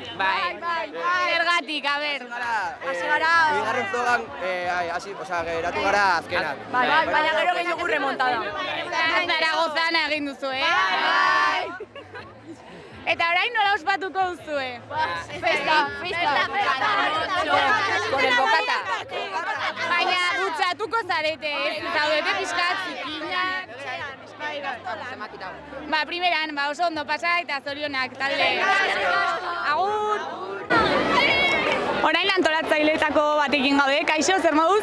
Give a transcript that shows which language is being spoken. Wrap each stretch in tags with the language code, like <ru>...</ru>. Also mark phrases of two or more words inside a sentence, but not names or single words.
<eu>Bai. Zergatik, a ber. Hasi gara. Bigarren frogan, geratu gara azkenak. Bai, baina gero gehiago remontada. Zaragozan egin duzu, Eta orain nola ospatuko duzue? Festa.</eu> <es>Con el bocata.</es> <eu>Baina dutxatuko zarete, ez zaudete pixkat zikinak. Ba, primeran, oso ondo pasa eta zorionak talde. Agur! Orain antolatzaileetako batekin gaude, kaixo, zer moduz?</eu>